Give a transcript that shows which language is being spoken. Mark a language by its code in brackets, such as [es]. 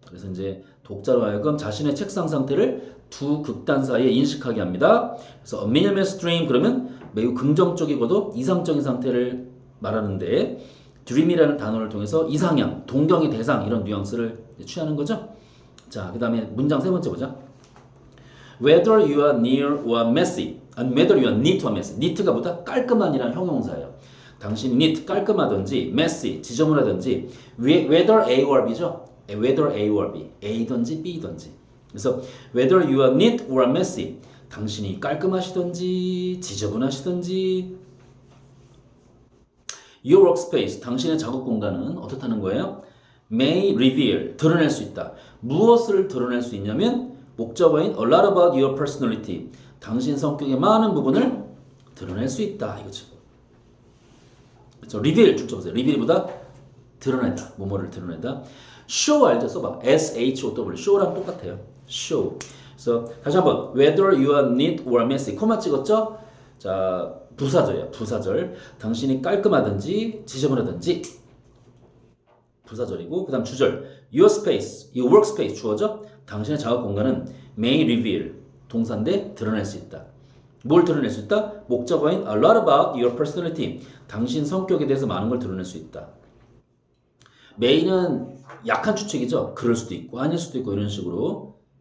[ko] 그래서 이제 독자로 하여금 자신의 책상 상태를 두 극단 사이에 인식하게 합니다. 그래서 a minimal stream 그러면 매우 긍정적이고도 이상적인 상태를 말하는데 dream이라는 단어를 통해서 이상향, 동경의 대상 이런 뉘앙스를 취하는 거죠. 자, 그 다음에 문장 세 번째 보자. [en] Whether you are near or messy, and whether you are neat or messy. [ko] neat가 보다 깔끔한이란 형용사예요. 당신이 neat, 깔끔하든지 messy, 지저분하든지 whether A or B죠. whether A or B, A든지 B든지. 그래서 [en] whether you are neat or messy, [ko] 당신이 깔끔하시든지 지저분하시든지 [en] your workspace, [ko] 당신의 작업 공간은 어떻다는 거예요? [en] may reveal, [ko] 드러낼 수 있다. 무엇을 드러낼 수 있냐면 목적어인 [en] a lot about your personality, [ko] 당신 성격의 많은 부분을 드러낼 수 있다 이거죠. 그렇죠? reveal 줄쳐보세요. reveal보다 드러내다, 뭐뭐를 드러내다. show 알죠? 써봐. S-H-O-W, show랑 똑같아요. [en] show. [ko] 그래서 다시 한번 [en] whether you are neat or messy, [ko] 코마 찍었죠? 자, 부사절이야. 부사절. 당신이 깔끔하든지 지저분하든지 부사절이고, 그 다음 주절. [en] your space, your workspace 주어죠? [ko] 당신의 작업 공간은 [en] may reveal, [ko] 동사인데 드러낼 수 있다. 뭘 드러낼 수 있다? 목적어인 [en] a lot about your personality, [ko] 당신 성격에 대해서 많은 걸 드러낼 수 있다. may는 약한 추측이죠. 그럴 수도 있고 아닐 수도 있고 이런 식으로.